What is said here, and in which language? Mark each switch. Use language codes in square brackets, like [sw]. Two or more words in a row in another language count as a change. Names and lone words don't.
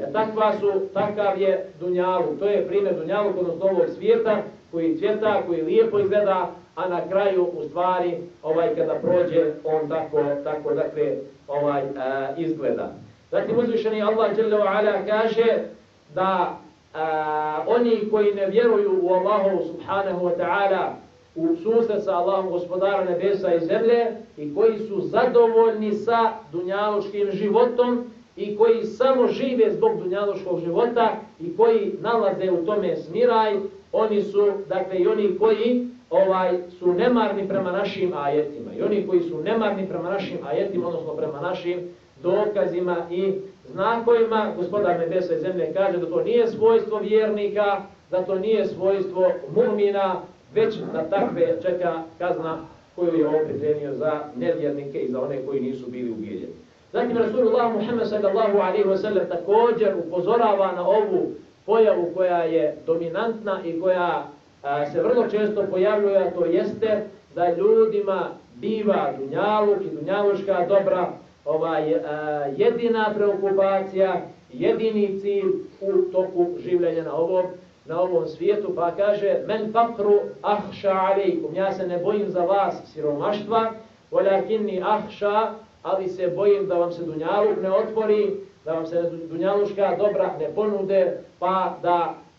[bs] Takav je dunjaluk, to je primjer dunjaluk, odnosno ovog svijeta koji cvjeta, koji lijepo izgleda, a na kraju u stvari kada prođe on tako dakle izgleda. Zatim uzvišeni Allah [ar] جل وعلا [bs] kaže da oni koji ne vjeruju u Allahu [ar] سبحانه وتعالى, [bs] u susret sa Allahom gospodara nebesa i zemlje i koji su zadovoljni sa dunjaluškim životom i koji samo žive zbog dunjaluškog života i koji nalaze u tome smiraj, oni su dakle i oni koji su nemarni prema našim ajetima. I oni koji su nemarni prema našim ajetima, odnosno prema našim dokazima i znakovima, gospodar nebesa i zemlje kaže da to nije svojstvo vjernika, da to nije svojstvo mu'mina, već da takve čeka kazna koju je on pripremio za nevjernike i za one koji nisu bili ubijeljeni. Zatim Rasulullah Muhammed [ar] صلى الله عليه وسلم [bs] također upozorava na ovu pojavu koja je dominantna i koja se vrlo često pojavljuje, a to jeste da ljudima biva dunjaluk i dunjaluška dobra jedina preokupacija, jedini cilj u toku življenja na ovom svijetu, pa kaže [ar] ما الفقر أخشى عليكم, [bs] ja se ne bojim za vas siromaštva, [ar] ولكني أخشى, [bs] ali se bojim da vam se dunjaluk ne otvori, da vam se dunjaluška dobra ne ponude, pa da